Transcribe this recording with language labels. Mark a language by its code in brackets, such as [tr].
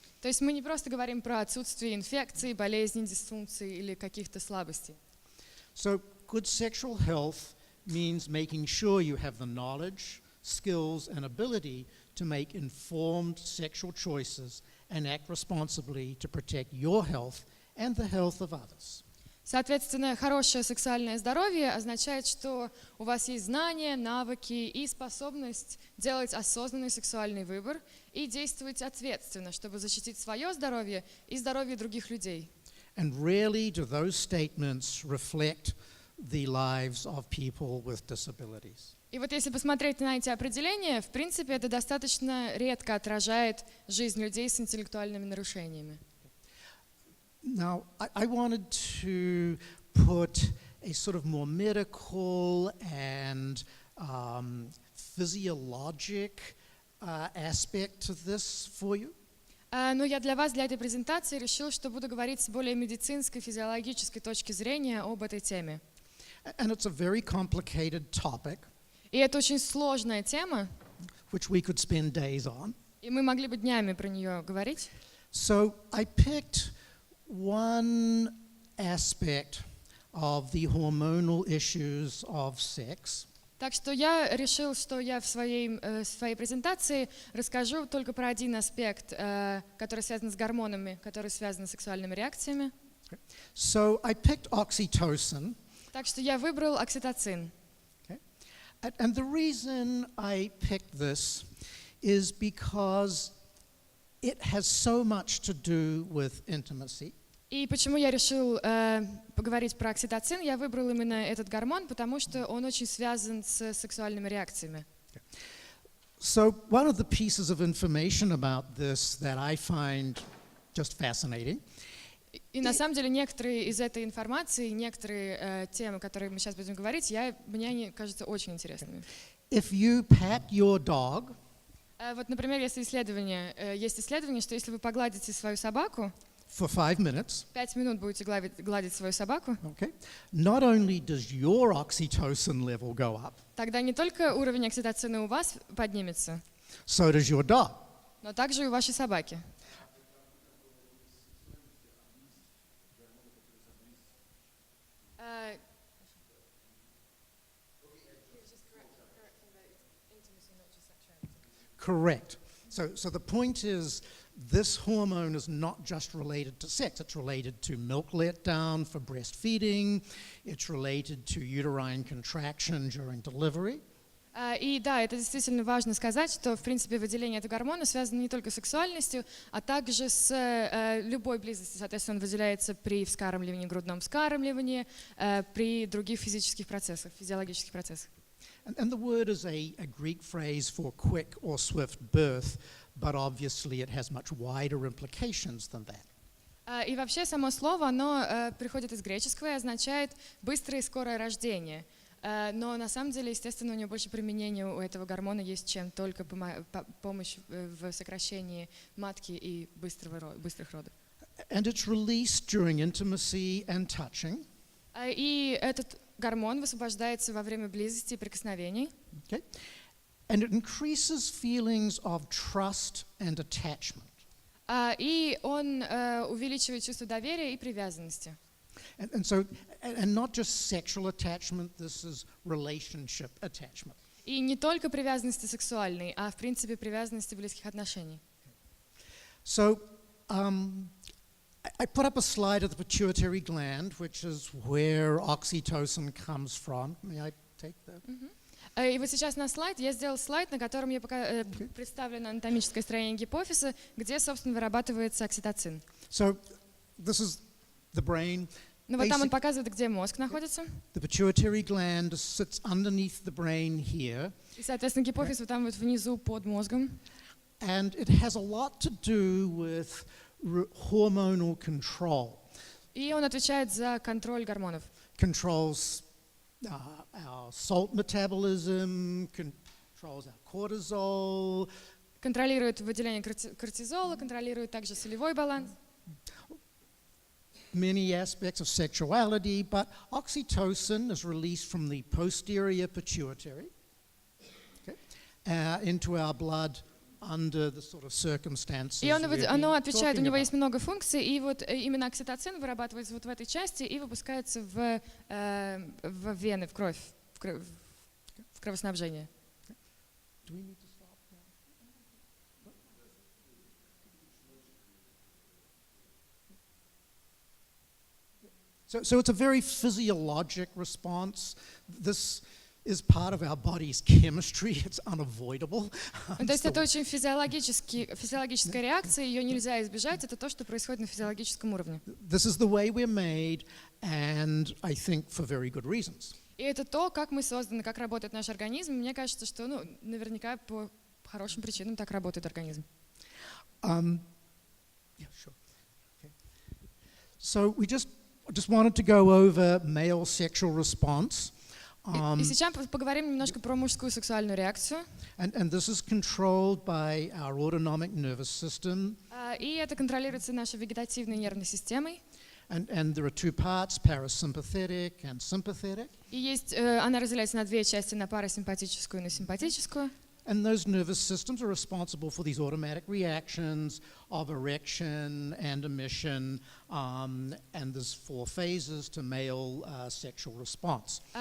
[ru] То есть мы не просто говорим про отсутствие инфекций, болезней, дисфункций или каких-то слабостей. [en] So good sexual health means making sure you have the knowledge, skills, and ability to make informed sexual choices and act responsibly to protect your health and the health of others. [ru] Соответственно, хорошее сексуальное здоровье означает, что у вас есть знания, навыки и способность делать осознанный сексуальный выбор и действовать ответственно, чтобы защитить свое здоровье и здоровье других людей. [en] And rarely do those statements reflect the lives of people with disabilities. [ru] И вот если посмотреть на эти определения, в принципе, это достаточно редко отражает жизнь людей с интеллектуальными нарушениями. [en] Now, I wanted to put a sort of more medical and physiologic aspect to this for you. [ru] Но я для вас, для этой презентации, решил, что буду говорить с более медицинской, физиологической точки зрения об этой теме. [en] And it's a very complicated topic. [ru] И это очень сложная тема, [en] which we could spend days on. [ru] И мы могли бы днями про нее говорить. [en] So I picked one aspect of the hormonal issues of sex. [ru] Так что я решил, что я в своей презентации расскажу только про один аспект, который связан с гормонами, который связан с сексуальными реакциями. [en] So I picked oxytocin. [ru] Так что я выбрал окситоцин. [en] Okay. And the reason I picked this is because it has so much to do with intimacy. [ru] И почему я решил поговорить про окситоцин? Я выбрал именно этот гормон, потому что он очень связан с сексуальными реакциями. [en] So one of the pieces of information about this that I find just fascinating. [ru] И на самом деле некоторые из этой информации, некоторые темы, которые мы сейчас будем говорить, мне они кажутся очень интересными. [en] If you pat your dog, [ru] Вот, например, есть исследование, что если вы погладите свою собаку, [en] for 5 minutes, [ru] 5 минут будете гладить свою собаку, [en] okay, not only does your oxytocin level go up, [ru] тогда не только уровень окситоцина у вас поднимется, [en] so does your dog. [ru] но также и у вашей собаки. [en] Correct. So the point is, this hormone is not just related to sex. It's related to milk letdown for breastfeeding. It's related to uterine contraction during delivery. [ru] И да, это действительно важно сказать, что, в принципе, выделение этого гормона связано не только с сексуальностью, а также с любой близостью. Соответственно, он выделяется при вскармливании, грудном вскармливании, при других физических процессах, физиологических процессах. [en] And the word is a Greek phrase for quick or swift birth, but obviously it has much wider implications than that. [ru] И вообще само слово, оно приходит из греческого и означает быстрое и скорое рождение. Но на самом деле, естественно, у него больше применения у этого гормона есть, чем только помощь в сокращении матки и быстрых родов. [en] And it's released during intimacy and touching. [ru] И этот гормон высвобождается во время близости и прикосновений. [en] Okay. And it increases feelings of trust and attachment. [ru] И он увеличивает чувство доверия и привязанности. [en] And not just sexual attachment, this is relationship attachment. [ru] И не только привязанности сексуальной, а в принципе привязанности близких отношений. [en] So, I put up a slide of the pituitary gland, which is where oxytocin comes from. May I take that? [ru] И вот сейчас на слайд, я сделал слайд, на котором представлено анатомическое строение гипофиза, где, собственно, вырабатывается окситоцин. [en] So, this is the brain. [ru] Ну вот там он показывает, где мозг находится. [en] The pituitary gland sits underneath the brain here. [ru] И, соответственно, гипофиз вот там вот внизу под мозгом. [en] And it has a lot to do with hormonal control. [ru] И он отвечает за контроль гормонов. [en] Controls our salt metabolism, controls our cortisol. [ru] Контролирует выделение кортизола, контролирует также солевой баланс. [en] Many aspects of sexuality, but oxytocin is released from the posterior pituitary into our blood under the sort of circumstances. [ru] И оно отвечает, у него есть много функций, и вот именно окситоцин вырабатывается вот в этой части и выпускается в вены, в кровь, в кровоснабжение. [en] So it's a very physiologic response. This is part of our body's chemistry. It's unavoidable. [ru] То есть это очень физиологическая реакция, ее нельзя избежать. Это то, что происходит на физиологическом уровне. [en] This is the way we're made, and I think for very good reasons. [ru] И это то, как мы созданы, как работает наш организм. Мне кажется, что, наверняка по хорошим причинам так работает организм. [en] Yeah, sure. Okay. So we just wanted to go over male sexual response. [ru] И сейчас поговорим немножко про мужскую сексуальную реакцию. [en] And this is controlled by our autonomic nervous system. [ru] И это контролируется нашей вегетативной нервной системой. [en] And there are two parts, parasympathetic and sympathetic. [ru] И она разделяется на две части, на парасимпатическую и на симпатическую. [en] And those nervous systems are responsible for these automatic reactions of erection and emission, and there's 4 phases to male sexual response.